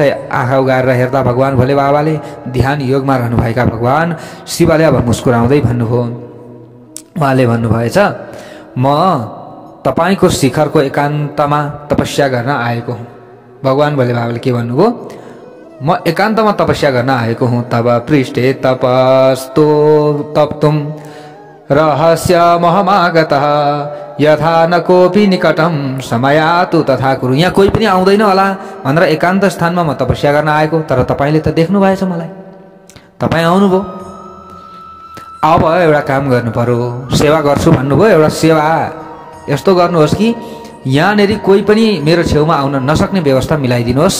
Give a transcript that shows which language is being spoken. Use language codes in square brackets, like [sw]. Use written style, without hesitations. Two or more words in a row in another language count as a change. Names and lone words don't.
[ne] आँखा उगारेर हेर्दा भगवान् भोले बाबाले ध्यान योगमा रहनुभएका भगवान् शिवले अब मुस्कुराउँदै भन्नुभयो। उहाँले भन्नुभएछ, म तपाईँको शिखरको एकान्तमा तपस्या गर्न आएको हुँ। भगवान् भोले बाबाले के भन्नुभयो, म एकान्तमा तपस्या गर्न आएको हुँ। [sa] तब पृष्ठे तपस्तो तप्तुम रहस्य महमागतः यथा न कोपी निकटम समयातु तथा कुरु। [ne] यहाँ कोही पनि आउँदैन होला भनेर एकान्त स्थानमा म तपस्या गर्न आएको, तर तपाईँले त देख्नु भएछ मलाई, तपाईँ आउनुभयो। अब एउटा काम गर्नु पर्यो, सेवा गर्छु भन्नुभयो, एउटा सेवा यस्तो गर्नुहोस् कि यहाँनेरि कोही पनि मेरो छेउमा आउन नसक्ने व्यवस्था मिलाइदिनुहोस्।